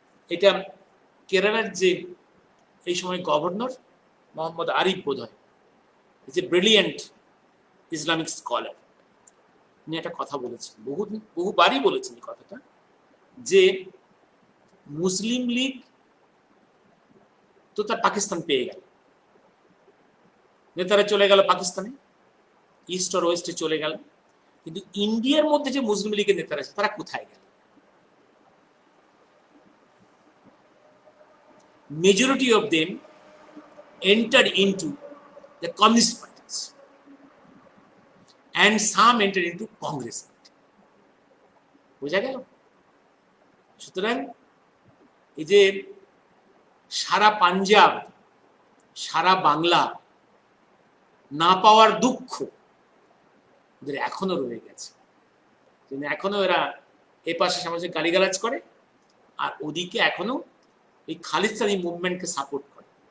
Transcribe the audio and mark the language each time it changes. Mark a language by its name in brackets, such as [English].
[Bangla] এটা কেরালার যে এই সময় গভর্নর মোহাম্মদ আরিফ বোধ হয়, [English] is a brilliant Islamic scholar, [Bangla] উনি একটা কথা বলেছেন, বহুবারই বলেছেন এই কথাটা, যে মুসলিম লীগ তো তার পাকিস্তান পেয়ে গেল, নেতারা চলে গেল পাকিস্তানে, ইস্ট আর ওয়েস্টে চলে গেল, কিন্তু ইন্ডিয়ার মধ্যে যে মুসলিম লীগের নেতারা আছে তারা কোথায় গেল? [English] Majority of them entered into the communist parties and some entered into Congress party. [Bangla] বোঝা গেল? সুতরাং এই যে সারা পাঞ্জাব, সারা বাংলা না পাওয়ার দুঃখ ওদের এখনো রয়ে গেছে, এখনো এরা এ পাশে সামাজিক গালিগালাজ করে, আর ওদিকে এখনো এই খালিস্তানি মুভমেন্টকে সাপোর্ট করে।